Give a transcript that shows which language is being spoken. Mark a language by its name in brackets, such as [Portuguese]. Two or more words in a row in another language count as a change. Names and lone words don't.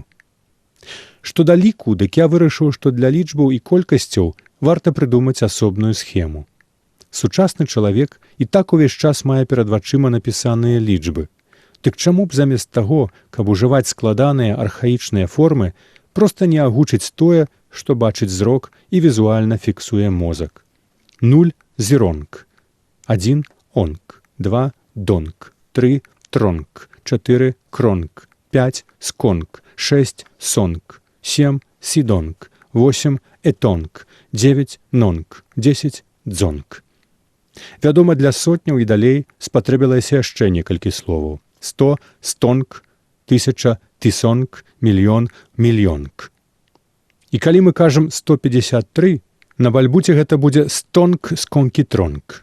[Belarusian] Што да ліку, дык я вырашыў, што для лічбаў і колькасцяў варта прыдумаць асобную схему. Сучасны чалавек і так увесь час мае перад вачыма напісаныя лічбы. Дык чаму б замест таго, каб ужываць складаныя архаічныя формы, проста не агучыць тое, што бачыць зрок і візуальна фіксуе мозак. 0 – зіронг, 1 – онг, 2 – донг, 3 – тронг, 4 – кронг, 5 – сконг, 6 – сонг, 7 – сідонг, 8 – этонг, 9 – нонг, 10 – дзонг. Вядома, для сотняў і далей спатрэбілася яшчэ некалькі словаў. 100 – стонг, 1000 – тысонг, мільён – мільёнг. І калі мы кажам 153, на бальбуце гэта будзе стонг сконкі тронг.